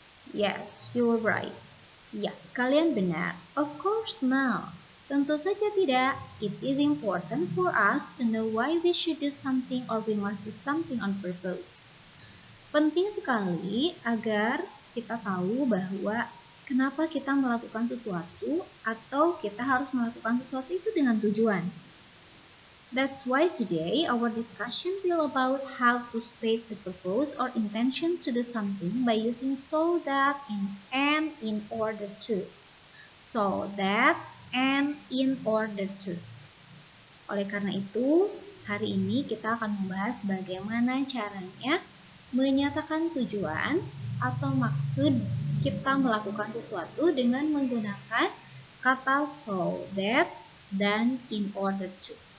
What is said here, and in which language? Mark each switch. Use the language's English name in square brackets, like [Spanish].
[English] Yes, you were right. [Indonesian] Ya, kalian benar. [English] Of course not. [Indonesian] Tentu saja tidak. [English] It is important for us to know why we should do something or we must do something on purpose. [Indonesian] Penting sekali agar kita tahu bahwa kenapa kita melakukan sesuatu atau kita harus melakukan sesuatu itu dengan tujuan. [English] That's why today our discussion will about how to state the purpose or intention to do something by using so that and in order to. So that and in order to. [Indonesian] Oleh karena itu, hari ini kita akan membahas bagaimana caranya menyatakan tujuan atau maksud kita melakukan sesuatu dengan menggunakan kata so that dan in order to.